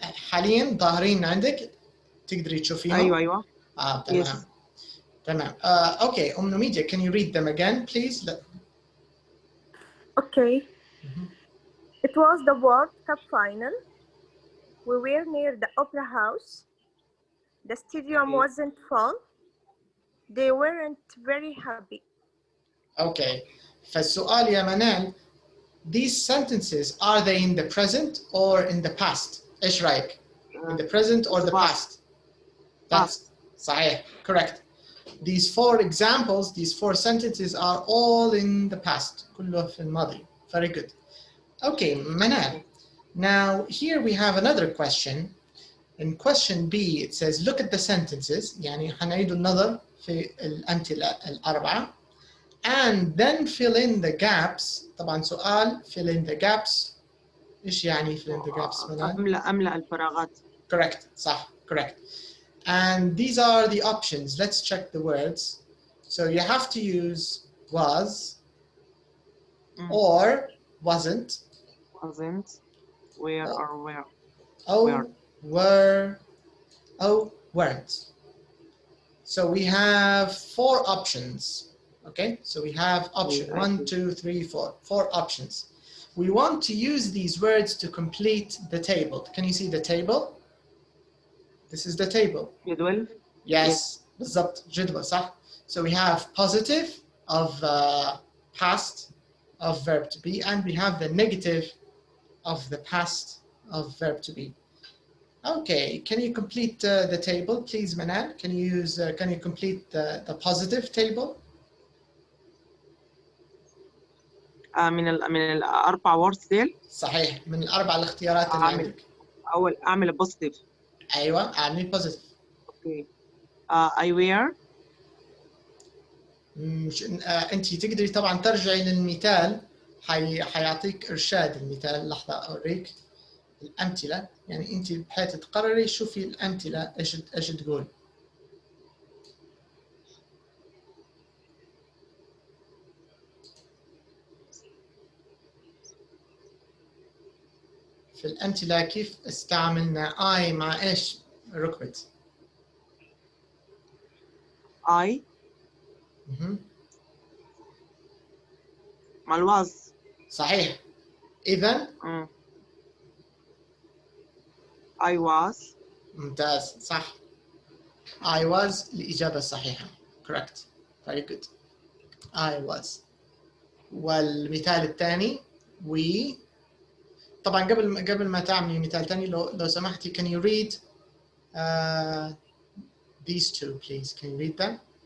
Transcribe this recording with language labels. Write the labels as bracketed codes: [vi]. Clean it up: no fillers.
[ar] حاليا ظاهرين عندك تقدري تشوفيهم؟ أيوة. تمام. [en] Yes. [ar] تمام. [en] Okay, Numidia, can you read them again, please? Okay. It was the World Cup final. We were near the Opera House. The stadium wasn't full. they weren't very happy. Okay. [ar] فالسؤال يا [en] منال, these sentences, are they in the present or in the past? [ar] إيش رأيك? [en] In the present or the past? That's [ar] صحيح, [en] correct. These four examples, these four sentences are all in the past. [ar] كله في الماضي. [en] Very good. Okay, Manal. Now here we have another question. In question B, it says, look at the sentences. [ar] يعني حنعيد النظر في الأمثلة الأربعة. [en] And then fill in the gaps. [ar] طبعا سؤال [en] fill in the gaps. [ar] إيش يعني [en] fill in the gaps منال؟ [ar] أملأ الفراغات. [en] Correct. [ar] صح. [en] Correct. And these are the options. Let's check the words. So you have to use was or wasn't. Wasn't. Where or where. Oh, were. Oh, weren't. So we have four options. Okay, so we have option 1, 2, 3, 4. Four options. We want to use these words to complete the table. Can you see the table? This is the table. [ar] جدول. [en] Yes, [ar] بالضبط, جدول, صح. [en] So we have positive of past of verb to be, and we have the negative of the past of verb to be. Okay, can you complete the table, please, Manal? Can you complete the positive table? [ar] من الأربع words ديل. صحيح, من الأربع الاختيارات اللي عندك. أعمل positive. أيوة, أعمل positive. [en] Okay. I wear. [ar] أنت تقدري طبعا ترجعي للمثال. حيعطيك إرشاد المثال. لحظة أوريك الأمثلة. يعني أنت بحيث تقرري شوفي الأمثلة إيش تقول. في الأمثلة كيف استعملنا I مع إيش ركبة؟ I مع الواز. صحيح. إذن [en] I was. [ar] ممتاز, صح. [en] I was [ar] الإجابة الصحيحة. [en] Correct. Very good. I was. [ar] والمثال الثاني we. طبعا قبل ما تعملي مثال ثاني لو سمحتي, [en] can you read these two, please? Can you read them?